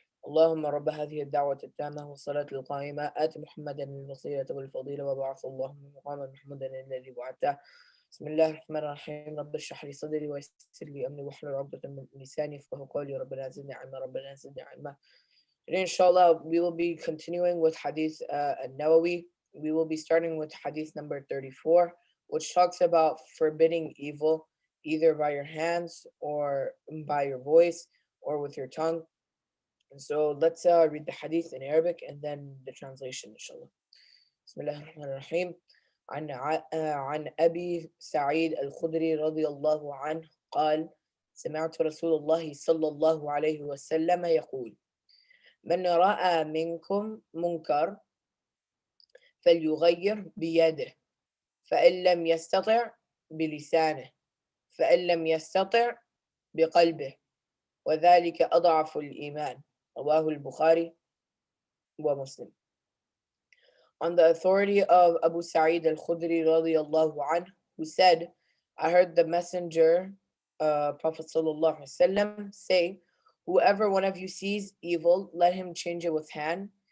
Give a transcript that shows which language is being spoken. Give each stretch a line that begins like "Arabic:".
Arabic: اللهم رب هذه الدعوة التامة والصلاة القائمة آت محمدا الوسيلة والفضيلة وبعث اللهم مقاما محمدا الذي بعثته. بسم الله الرحمن الرحيم. رب اشرح لي صدري ويسر لي أمري واحلل عقدة من لساني يفقهوا قولي. ربنا زدني علما. ربنا زدني علما.
English: Today, inshallah, we will be continuing with Hadith Nawawi. We will be starting with Hadith number 34, which talks about forbidding evil either by your hands or by your voice or with your tongue. And so let's read the Hadith in Arabic and then the translation, inshallah.
Arabic: بسم الله الرحمن الرحيم. عن أبي سعيد الخدري رضي الله عنه قال: سمعت رسول الله صلى الله عليه وسلم يقول: من رأى منكم منكر فليغير بيده، فإن لم يستطع بلسانه، فإن لم يستطع بقلبه، وذلك أضعف الإيمان. رواه البخاري ومسلم.
English: On the authority of Abu Sa'id al-Khudri radiyallahu anhu, who said, I heard the messenger, Prophet sallallahu alaihi wasallam, say, whoever one of you sees evil, let him change it with hand.